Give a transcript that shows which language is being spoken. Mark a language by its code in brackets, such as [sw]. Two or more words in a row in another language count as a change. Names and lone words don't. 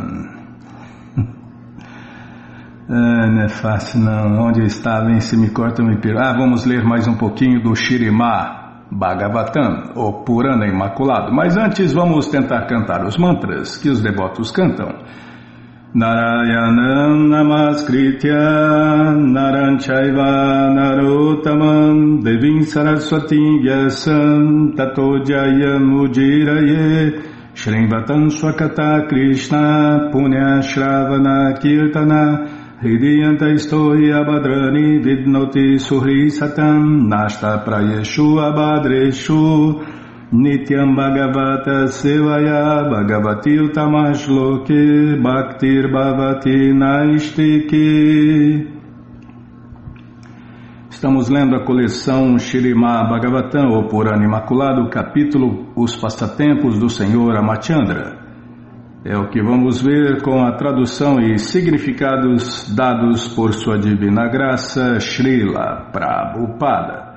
[pt] Não é fácil não. Onde eu estava, hein? Se me corta, eu me perco. Vamos ler mais um pouquinho do Śrīmad Bhagavatam, o Purana Imaculado. Mas antes vamos tentar cantar os mantras que os devotos cantam. [sa] नारायणं नमस्कृत्य नरं चैव नरोत्तमम् देवीं सरस्वतीं व्यासं ततो जयम् उदीरयेत् शृण्वतां स्वकथाः कृष्णः पुण्य श्रवण कीर्तनः हृद्यन्तःस्थो ह्यभद्राणि विधुनोति सुहृत् सताम् नष्ट प्रायेष्व् अभद्रेषु नित्यं भागवत सेवया भगवत्य् उत्तमश्लोके भक्तिर् भवति नैष्ठिकी. [pt] Estamos lendo a coleção Śrīmad Bhagavatam, ou Purana Imaculado, capítulo Os Passatempos do Senhor Amachandra. É o que vamos ver com a tradução e significados dados por sua divina graça, Srila Prabhupada.